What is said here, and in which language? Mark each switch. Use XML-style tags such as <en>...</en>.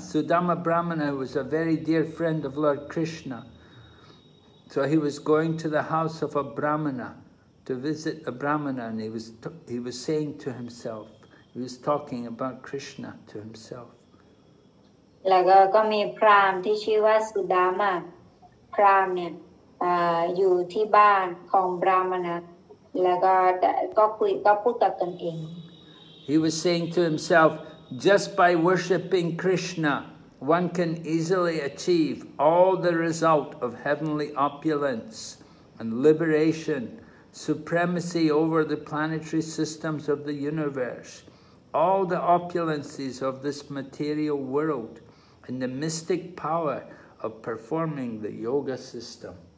<en>Sudama Brahmana was a very dear friend of Lord Krishna. So he was going to the house of a Brahmana to visit a Brahmana, and he was saying to himself, he was talking about Krishna to himself.</en> <th>แล้วก็มีพราหมณ์ที่ชื่อว่าสุดามาพราหมณ์เนี่ยอยู่ที่บ้านของบราหมณะแล้วก็พูดกับตนเอง</th> <en>He was saying to himself, just by worshipping Krishna, one can easily achieve all the result of heavenly opulence and liberation, supremacy over the planetary systems of the universe, all the opulences of this material world, and the mystic power of performing the yoga system.</en>